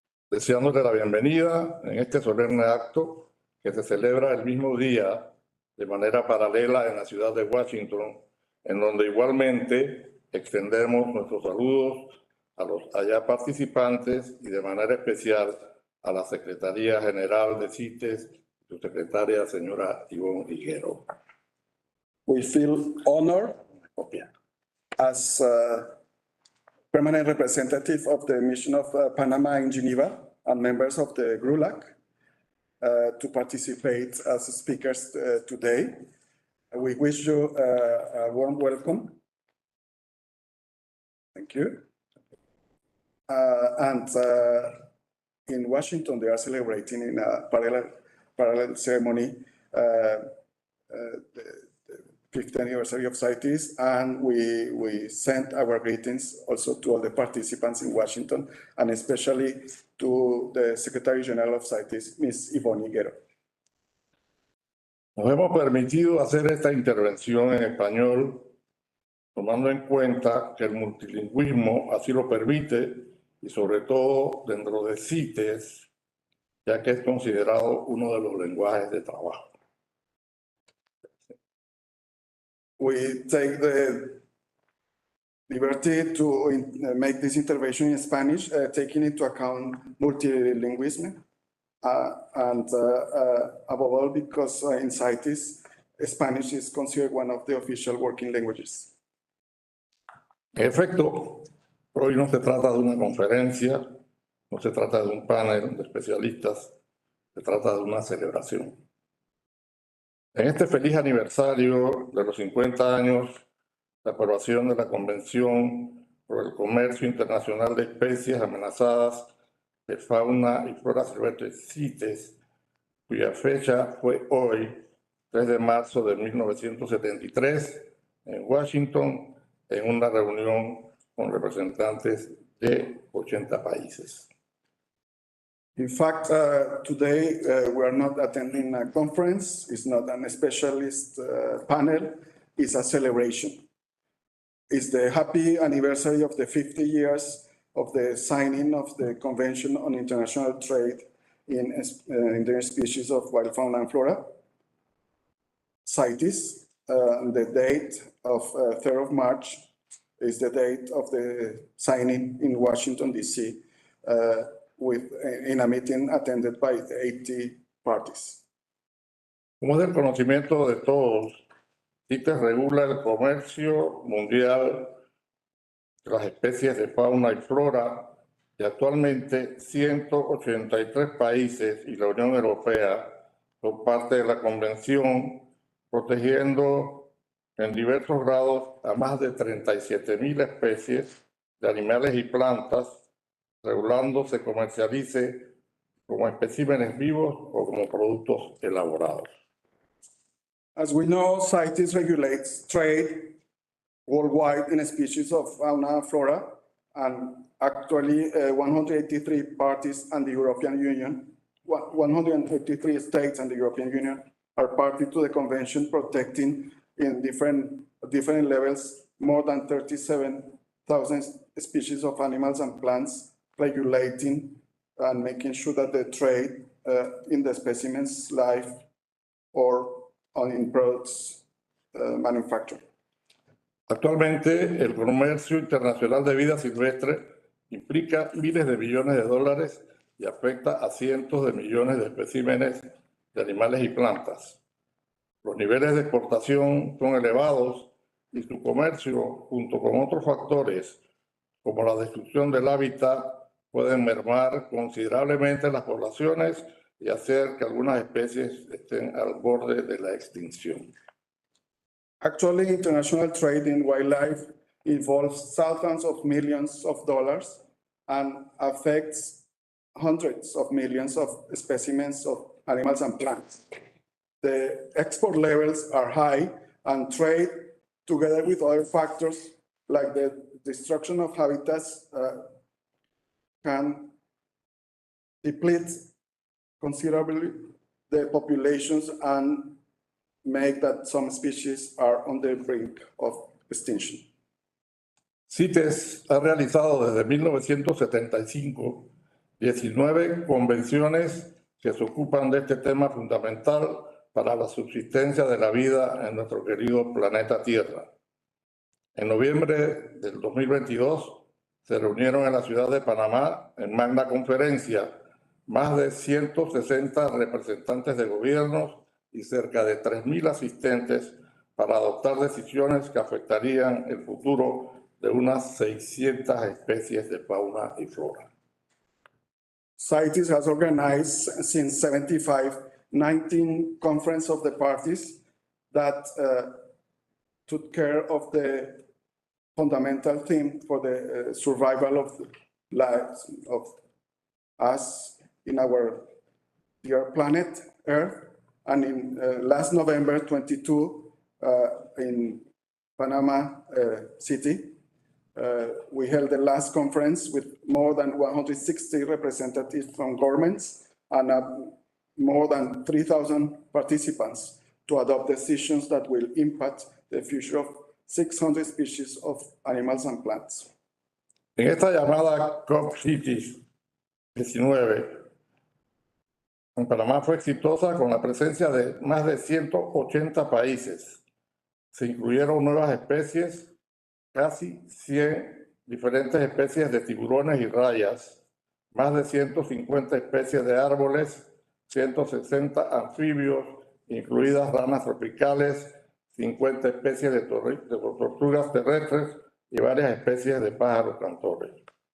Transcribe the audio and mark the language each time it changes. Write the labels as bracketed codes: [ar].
[es] Deseándoles la bienvenida en este solemne acto que se celebra el mismo día de manera paralela en la ciudad de Washington, en donde igualmente extendemos nuestros saludos a los allá participantes y de manera especial a la Secretaría General de CITES, su secretaria, señora Ivonne Higuero. [en] We feel honored as permanent representative of the mission of Panama in Geneva and members of the GRULAC to participate as speakers today. We wish you a warm welcome. Thank you. And in Washington, they are celebrating in a parallel ceremony the 50th anniversary of CITES, and we sent our greetings also to all the participants in Washington, and especially to the Secretary General of CITES, Ms. Yvonne Higuero. [es] Nos hemos permitido hacer esta intervención en español, tomando en cuenta que el multilingüismo así lo permite y sobre todo dentro de CITES, ya que es considerado uno de los lenguajes de trabajo. [en] We take the liberty to make this intervention in Spanish, taking into account multilingualism, and above all because in CITES, Spanish is considered one of the official working languages. [es] En efecto, hoy no se trata de una conferencia, no se trata de un panel de especialistas, se trata de una celebración. En este feliz aniversario de los 50 años de aprobación de la Convención por el Comercio Internacional de Especies Amenazadas de Fauna y Flora Silvestre, CITES, cuya fecha fue hoy, 3 de marzo de 1973, en Washington, en una reunión con representantes de 80 países. [en] In fact, today we are not attending a conference. It's not a specialist panel. It's a celebration. It's the happy anniversary of the 50 years of the signing of the Convention on International Trade in endangered species of wild fauna and flora. CITES, the date of 3rd of March is the date of the signing in Washington, D.C. In a meeting attended by 80 parties. [es] Como es del conocimiento de todos, CITES regula el comercio mundial de las especies de fauna y flora y actualmente 183 países y la Unión Europea son parte de la convención, protegiendo en diversos grados a más de 37.000 especies de animales y plantas, regulando se comercialice como especímenes vivos o como productos elaborados. [en] As we know, CITES regulates trade worldwide in species of fauna and flora, and actually 183 parties and the European Union, 183 states and the European Union are party to the convention, protecting in different levels more than 37,000 species of animals and plants, regulating and making sure that the trade in the specimens life or in products manufactured. [es] Actualmente, el comercio internacional de vida silvestre implica miles de billones de dólares y afecta a cientos de millones de especímenes de animales y plantas. Los niveles de exportación son elevados y su comercio, junto con otros factores como la destrucción del hábitat, pueden mermar considerablemente las poblaciones y hacer que algunas especies estén al borde de la extinción. [en] Actually, international trade in wildlife involves thousands of millions of dollars and affects hundreds of millions of specimens of animals and plants. The export levels are high, and trade, together with other factors like the destruction of habitats, can deplete considerably the populations and make that some species are on the brink of extinction. [es] CITES ha realizado desde 1975 19 convenciones que se ocupan de este tema fundamental para la subsistencia de la vida en nuestro querido planeta Tierra. En noviembre del 2022 se reunieron en la ciudad de Panamá en magna conferencia más de 160 representantes de gobiernos y cerca de 3.000 asistentes para adoptar decisiones que afectarían el futuro de unas 600 especies de fauna y flora. [en] CITES has organized since 1975 19 conferences of the parties that took care of the fundamental theme for the survival of the lives of us in our dear planet Earth. And in last November 22 in Panama City, we held the last conference with more than 160 representatives from governments and more than 3,000 participants to adopt decisions that will impact the future of 600 species of animals and plants. [es] En esta llamada COP-CITES 19, en Panamá fue exitosa con la presencia de más de 180 países. Se incluyeron nuevas especies, casi 100 diferentes especies de tiburones y rayas, más de 150 especies de árboles, 160 anfibios, incluidas ranas tropicales, 50 especies de tortugas terrestres y varias especies de pájaros cantores.